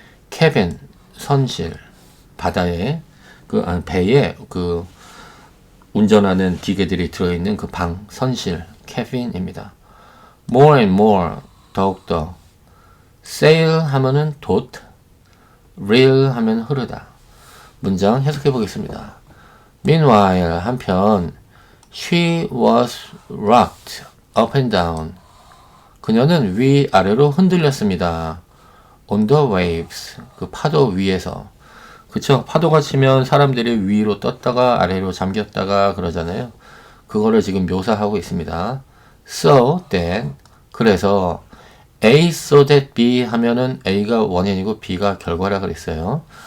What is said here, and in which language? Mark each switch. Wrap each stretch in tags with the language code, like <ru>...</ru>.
<ko>cabin 선실 바다에 배에 운전하는 기계들이 들어있는 그 방 선실 cabin입니다.</ko> <en>more and more</en> <ko>더욱더 sail 하면은 돛 reel 하면 흐르다. 문장 해석해 보겠습니다.</ko> <en>meanwhile</en> <ko>한편</ko> <en>she was rocked up and down.</en> <ko>그녀는 위아래로 흔들렸습니다.</ko> <en>on the waves.</en> <ko>그 파도 위에서. 그쵸? 파도가 치면 사람들이 위로 떴다가 아래로 잠겼다가 그러잖아요. 그거를 지금 묘사하고 있습니다.</ko> <en>so that.</en> <ko>그래서 A so that B 하면은 A가 원인이고 B가 결과라 그랬어요.</ko>